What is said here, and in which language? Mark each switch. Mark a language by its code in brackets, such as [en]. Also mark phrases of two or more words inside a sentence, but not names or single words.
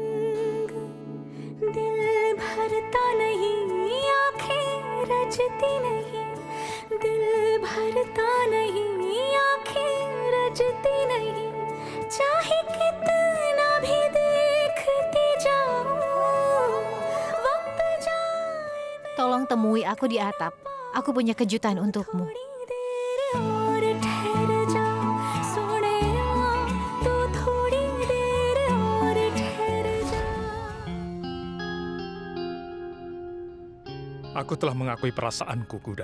[hi] दिल भरता नहीं, आंखें रजती नहीं, दिल भरता नहीं, आंखें रजती नहीं, चाहे कितना भी देखती जाऊं, वक्त जाए। [id] Tolong temui aku di atap. Aku punya kejutan untukmu. Aku telah mengakui perasaanku, Gudan.